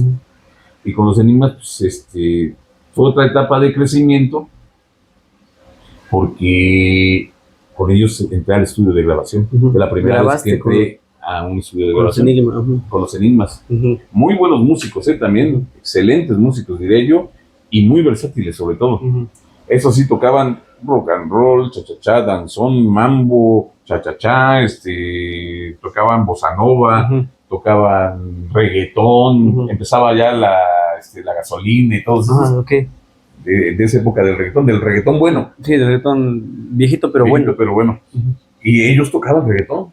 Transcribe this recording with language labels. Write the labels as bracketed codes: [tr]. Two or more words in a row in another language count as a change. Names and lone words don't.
[es] Y con los Enigmas, pues, fue otra etapa de crecimiento, porque con ellos entré al estudio de grabación. Fue la primera vez que entré a un estudio de Con los grabación enigmas. con los Enigmas. Ujú. Muy buenos músicos, también, excelentes músicos, diré yo, y muy versátiles sobre todo. Ujú. Eso sí, tocaban [en] rock and roll, [es] cha-cha-cha, danzón, mambo, cha-cha-cha, tocaban [pt] bossa nova, [es] Ujú. tocaban reggaetón, Ujú. empezaba ya la gasolina y todo eso, Ah, ok. de esa época del reggaetón bueno, Sí, de reggaetón viejito, pero viejito, bueno. pero bueno. Ujú. Y ellos tocaban reggaetón.